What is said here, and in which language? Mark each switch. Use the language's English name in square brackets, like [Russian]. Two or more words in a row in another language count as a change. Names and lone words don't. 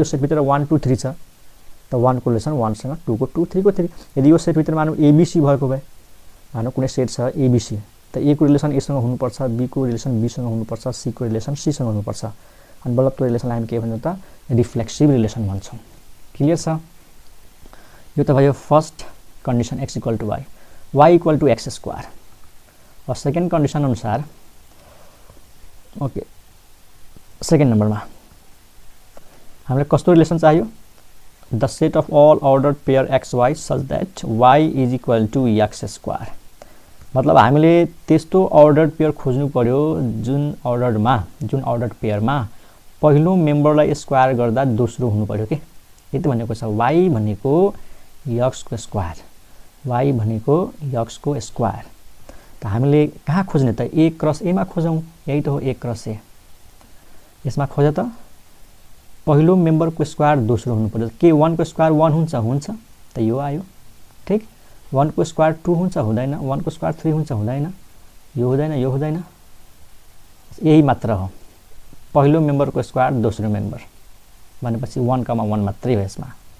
[Nepali] सेट भित्र 1 2 3 छ त 1 को रिलेसन 1 सँग 2 को 2 3 को 3 यदि यो सेट भित्र मानौ एबीसी भएको भए मानौ कुनै सेट छ एबीसी त ए को रिलेसन ए सँग हुनुपर्छ बी को रिलेसन बी सँग हुनुपर्छ सी को रिलेसन सी सँग हुनुपर्छ अनि बल्ल त्यो रिलेसनलाई हामी के भन्छौं त [English] reflexive relation [Nepali] भन्छौं क्लियर छ यो त भयो [English] first condition x equal to y equal to x square [Hindi] और सेकेंड कंडीशन अनुसार ओके सेकेंड नंबर में [Nepali] हमें कस्तो रिलेसन चाहियो [English] the set of all ordered pair xy such that y is equal to x square [Nepali] मतलब हामीले त्यस्तो [English] ordered pair [Nepali] खोज्नु पर्यो जुन ऑर्डर्ड पेयर मा पहिलो मेम्बरलाई स्क्वायर गर्दा दोस्रो हुनु पर्यो के यति भनेको छ y भनेको x को स्क्वायर y भनेको x को स्क्वायर त हामीले कहाँ खोज्ने त a क्रस a मा खोजौं यही त हो a क्रस a यसमा खोज त पहिलो मेम्बर को स्क्वायर दोस्रो हुनु पर्यो के 1 को स्क्वायर 1 हुन्छ त यो आयो ठीक 1 को स्क्वायर 2 हुन्छ हुँदैन 1 को स्क्वायर 3 हुन्छ हुँदैन यो हुँदैन यही मात्र हो पहिलो मेम्बर को स्क्वायर दोस्रो मेम्बर भनेपछि 1,1 मात्रै हो यसमा